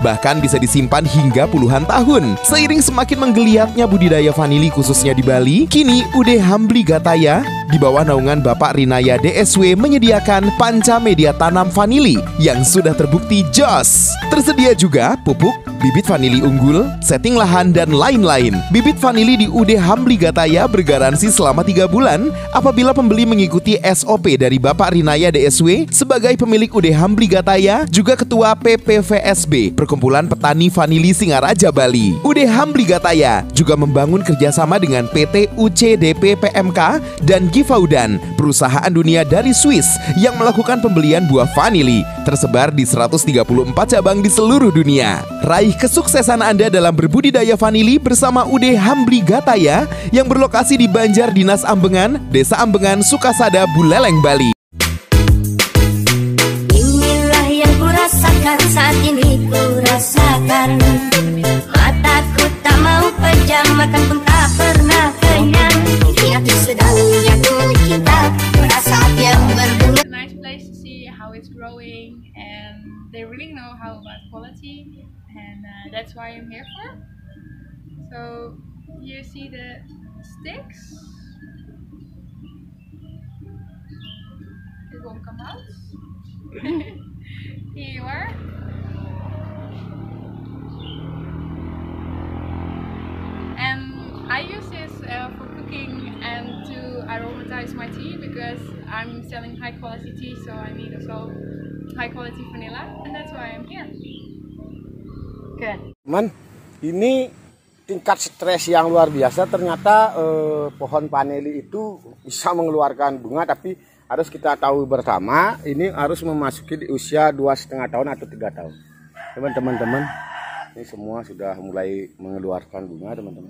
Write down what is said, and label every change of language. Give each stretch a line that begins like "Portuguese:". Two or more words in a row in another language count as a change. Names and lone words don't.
Indonesian: Bahkan bisa disimpan hingga puluhan tahun. Seiring semakin menggeliatnya budidaya vanili khususnya di Bali, kini UD Hambli Gataya di bawah naungan Bapak Rinaya DSW menyediakan panca media tanam vanili yang sudah terbukti jos. Tersedia juga pupuk, bibit vanili unggul, setting lahan, dan lain-lain. Bibit vanili di UD Hambli Gataya bergaransi selama 3 bulan apabila pembeli mengikuti SOP dari Bapak Rinaya DSW sebagai pemilik UD Hambli Gataya, juga Ketua PPVSB, Perkumpulan Petani Vanili Singaraja Bali. UD Hambli Gataya juga membangun kerjasama dengan PT UCDP PMK dan Gifaudan, perusahaan dunia dari Swiss yang melakukan pembelian buah vanili, tersebar di 134 cabang di seluruh dunia. Raih kesuksesan Anda dalam berbudidaya vanili bersama UD Hambli Gataya yang berlokasi di Banjar Dinas Ambengan, Desa Ambengan, Sukasada, Buleleng, Bali. Inilah yang kurasakan saat ini, kurasakan. Mataku tak mau pejam, makan pun tak pernah kenyang. Hati sedang jatuh cinta, merasa hati yang berbunga.
English: Nice place to see how it's growing, and they really know how about quality, and that's why I'm here for. So you see the sticks, it won't come out. Here you are. And I use this for cooking and to aromatize my tea, because I'm selling high quality tea, so I need also high quality vanilla, and that's why I'm here. Good. Man,
Indonesian: ini tingkat stres yang luar biasa. Ternyata pohon paneli itu bisa mengeluarkan bunga, tapi harus kita tahu bersama, ini harus memasuki di usia 2,5 tahun atau 3 tahun. Teman-teman, ini semua sudah mulai mengeluarkan bunga, teman-teman.